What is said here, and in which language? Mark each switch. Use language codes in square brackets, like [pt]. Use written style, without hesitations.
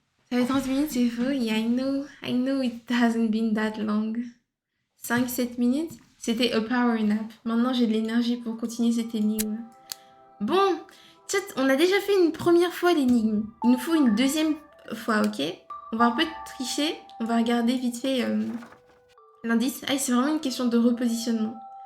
[fr] Ça fait 30 minutes, c'est faux. [en] Yeah, I know it hasn't been that long. [fr] 5-7 minutes, c'était [en] a power nap. [fr] Maintenant, j'ai de l'énergie pour continuer cette énigme. Bon, chat, on a déjà fait une première fois l'énigme. Il nous faut une deuxième fois, ok? On va un peu tricher. On va regarder vite fait l'indice. Ah, c'est vraiment une question de repositionnement.